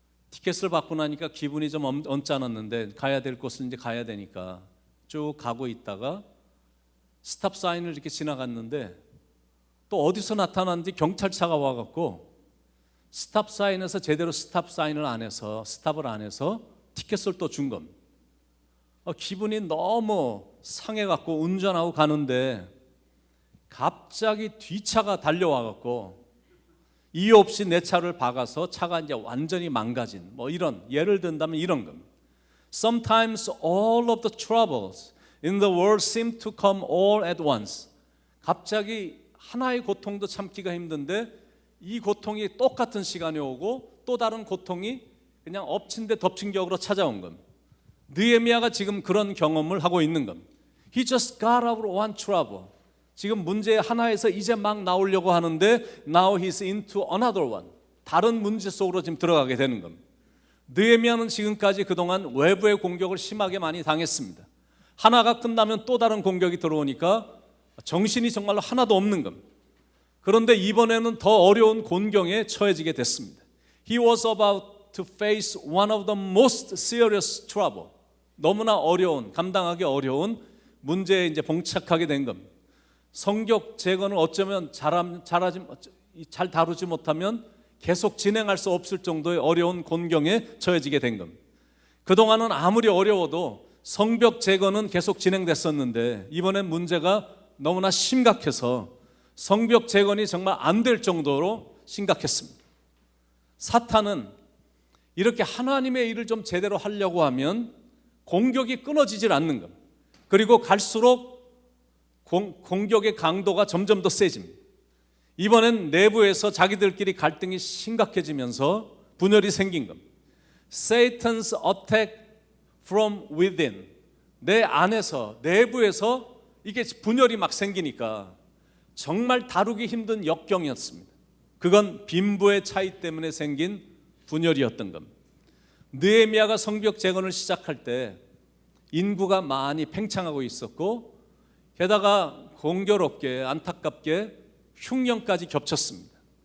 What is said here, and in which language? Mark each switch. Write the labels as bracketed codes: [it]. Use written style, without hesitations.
[ko] 티켓을 받고 나니까 기분이 좀 언짢았는데 가야 될 곳을 이제 가야 되니까 쭉 가고 있다가 스탑 사인을 이렇게 지나갔는데 또 어디서 나타났는지 경찰차가 와갖고 스탑 사인에서 제대로 스탑 사인을 안 해서, 스탑을 안 해서 티켓을 또 준 겁니다. 기분이 너무 상해갖고 운전하고 가는데 갑자기 뒤차가 달려와갖고 이유 없이 내 차를 박아서 차가 이제 완전히 망가진, 이런, 예를 든다면 이런 겁니다. [en] Sometimes all of the troubles in the world seem to come all at once. [ko] 갑자기 하나의 고통도 참기가 힘든데 이 고통이 똑같은 시간에 오고 또 다른 고통이 그냥 엎친 데 덮친 격으로 찾아온 겁니다. 느헤미야가 지금 그런 경험을 하고 있는 겁니다. [en] He just got out of one trouble. [ko] 지금 문제 하나에서 이제 막 나오려고 하는데 [en] now he's into another one. [ko] 다른 문제 속으로 지금 들어가게 되는 겁니다. 느헤미야는 지금까지 그동안 외부의 공격을 심하게 많이 당했습니다. 하나가 끝나면 또 다른 공격이 들어오니까 정신이 정말로 하나도 없는 겁니다. 그런데 이번에는 더 어려운 곤경에 처해지게 됐습니다. [en] He was about to face one of the most serious trouble. [ko] 너무나 어려운, 감당하기 어려운 문제에 이제 봉착하게 된 겁니다. 성벽 재건을 어쩌면 잘 다루지 못하면 계속 진행할 수 없을 정도의 어려운 곤경에 처해지게 된 겁니다. 그동안은 아무리 어려워도 성벽 재건은 계속 진행됐었는데 이번엔 문제가 너무나 심각해서 성벽 재건이 정말 안 될 정도로 심각했습니다. 사탄은 이렇게 하나님의 일을 좀 제대로 하려고 하면 공격이 끊어지질 않는 겁니다. 그리고 갈수록 공격의 강도가 점점 더 세집니다. 이번엔 내부에서 자기들끼리 갈등이 심각해지면서 분열이 생긴 겁니다. [en] Satan's attack from within. [ko] 내 안에서, 내부에서 이게 분열이 막 생기니까 정말 다루기 힘든 역경이었습니다. 그건 빈부의 차이 때문에 생긴 분열이었던 겁니다. 느헤미야가 성벽 재건을 시작할 때 인구가 많이 팽창하고 있었고 게다가 공교롭게 안타깝게 흉년까지 겹쳤습니다.